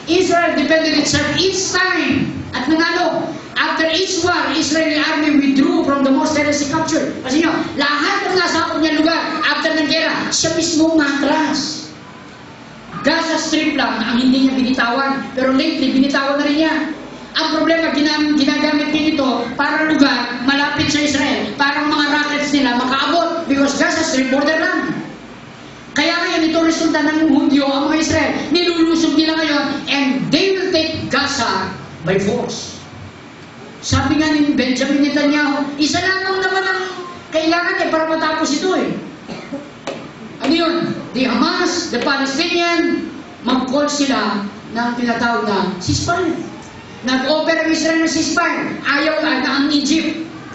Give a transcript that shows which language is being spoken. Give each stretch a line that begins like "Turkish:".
English: Israel defended itself each time.
Filipino: At nanalo.
English: After each war, Israeli army withdrew from the most seriously captured.
Filipino: Kasi nyo, lahat ng nasakop niya lugar, after ng gera, siya mismo matras. Gaza Strip lang ang hindi niya binitawan. Pero lately, binitawan na rin niya. Ang problema, ginagamit niya ito para lugar malapit sa Israel. Para mga rockets nila makaabot.
English: Because Gaza Strip, borderland.
Filipino: Kaya ngayon, ito resulta ng Hudyo, ang mga Israel. Nilulusog nila ngayon,
English: and they will take Gaza by force.
Filipino: Sabi nga ni Benjamin Netanyahu, isa lamang naman ang kailangan niya para matapos ito eh. Ano yun? The Hamas, the Palestinian, mag-call sila ng tinatawag na ceasefire. Nag-offer ang Israel ng ceasefire. Ayaw na ang Egypt.